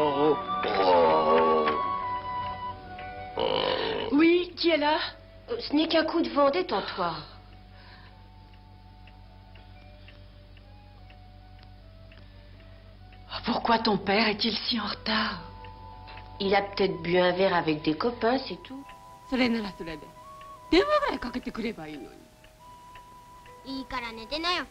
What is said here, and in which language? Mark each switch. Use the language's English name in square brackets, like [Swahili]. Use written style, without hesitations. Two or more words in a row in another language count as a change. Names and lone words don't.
[French] Otto. Oui, qui est là? Ce n'est qu'un coup de vent, détends-toi. Pourquoi ton père est-il si en retard? Il a peut-être bu un verre avec des copains, c'est tout. [Japanese] それならそれで電話ぐらいかけてくればいいのに。いいから寝てなよ。